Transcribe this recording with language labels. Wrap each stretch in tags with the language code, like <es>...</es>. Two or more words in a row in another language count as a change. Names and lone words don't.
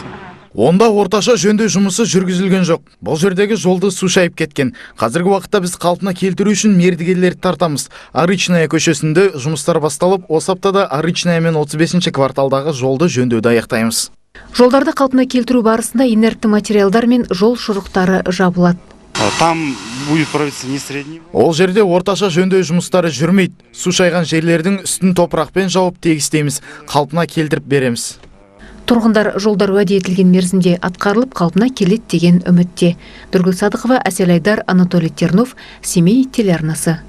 <kk>Онда орташа жөндеу жұмысы жүргізілген жоқ. Бұл жердегі жолды су шайып кеткен. Қазіргі уақытта біз қалпына келтіру үшін мердігерлерді тартамыз. Арычная көшесінде жұмыстар басталып, осы аптада Арычная мен 35-ші кварталдағы жолды жөндеуді аяқтаймыз. Жолдарды қалпына келтіру барысында инертті материалдар мен жол шұрықтары жабылады.</kk> <ru>Там будет проводиться не средний.</ru> <kk>Ол жерде орташа жөндеу жұмыстары жүрмейді. Су шайған жерлердің үстін топырақпен жауып тегістейміз, қалпына келтіріп береміз. Тұрғындар жолдар уәде етілген мерзімде атқарылып қалпына келеді деген үмітте. Дүргіл Садықова, Әсел Айдар, Анатолий Тернов, Семей телеарнасы.</kk>